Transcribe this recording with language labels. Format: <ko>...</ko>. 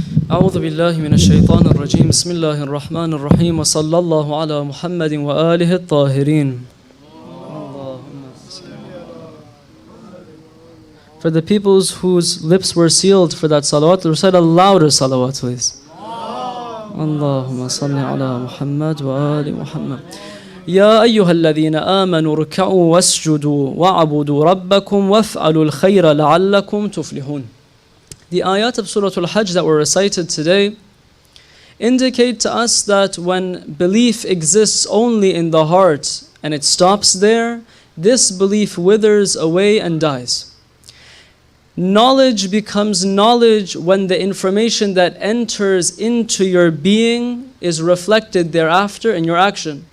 <ar>أعوذ بالله من الشيطان الرجيم بسم الله الرحمن الرحيم وصلى الله على محمد وآله الطاهرين.</ar> <en>For the peoples whose lips were sealed for that salawat, recite a louder salawat please.</en> <ar>اللهم صل على محمد وآل محمد. يا أيها الذين آمنوا اركعوا واسجدوا واعبدوا ربكم وافعلوا الخير لعلكم تفلحون.</ar> <en>The ayat of Surah Al-Hajj that were recited today indicate to us that when belief exists only in the heart and it stops there, this belief withers away and dies. Knowledge becomes knowledge when the information that enters into your being is reflected thereafter in your action.</en>